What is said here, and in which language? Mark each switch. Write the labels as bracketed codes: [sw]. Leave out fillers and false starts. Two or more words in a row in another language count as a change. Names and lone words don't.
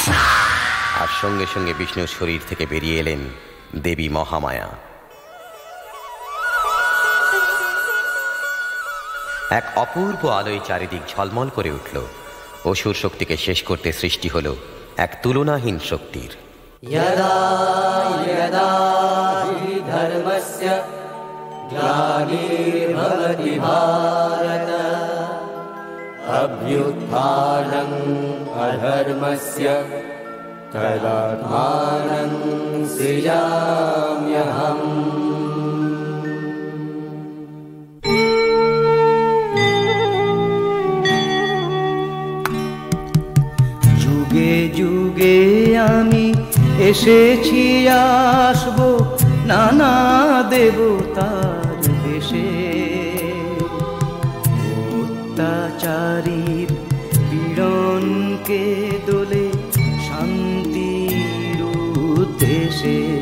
[bn] আর সঙ্গে সঙ্গে বিষ্ণুর শরীর থেকে বেরিয়ে এলেন দেবী মহামায়া। এক অপূর্ব আলোয় চারিদিক ঝলমল করে উঠল। অসুর শক্তিকে শেষ করতে সৃষ্টি হল এক তুলনাহীন শক্তির। [sa] यदा यदा हि धर्मस्य ग्लानिर्भवति भारत, अभ्युत्थानम् अधर्मस्य तदात्मानं सृजाम्यहम्। [bn] যুগে যুগে আমি এসেছি আসবো নানা দেবতার দেশে, অত্যাচারীর পীড়নকে দোলে শান্তির উদ্দেশে।